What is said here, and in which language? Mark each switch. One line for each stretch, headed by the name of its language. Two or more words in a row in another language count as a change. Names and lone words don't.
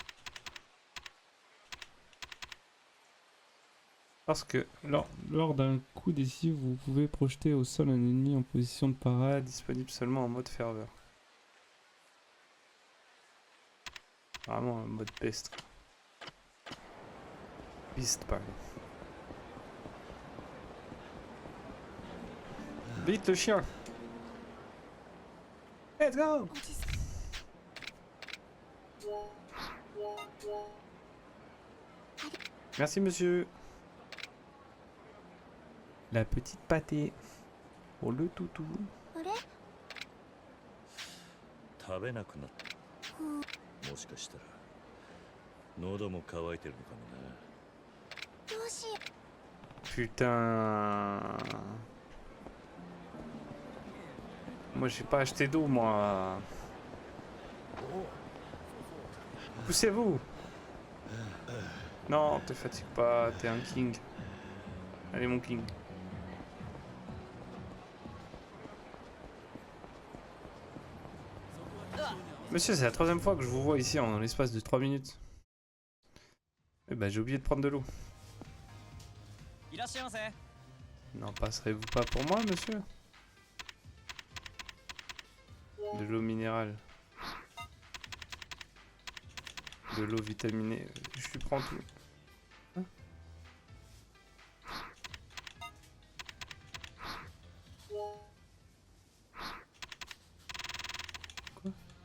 French: Parce que lors d'un coup décisif, vous pouvez projeter au sol un ennemi en position de parade, disponible seulement en mode ferveur. Vraiment un mode peste. Piste, pardon. Vite le chien!
English: Let's go!
French: Merci monsieur. La petite pâtée pour le toutou.
Japanese: あれ？食べなくなった。もしかしたら喉も渇いてるのかもな。どうしよ
French: Putain. Moi j'ai pas acheté d'eau moi. Poussez-vous. Non, te fatigue pas, t'es un king. Allez mon king. Monsieur, c'est la troisième fois que je vous vois ici en l'espace de 3 minutes. Eh ben j'ai oublié de prendre de l'eau.
Japanese: いらっしゃいませ。
French: N'en passerez-vous pas pour moi, monsieur? De l'eau minérale. De l'eau vitaminée. Je lui prends tout. Hein? Quoi?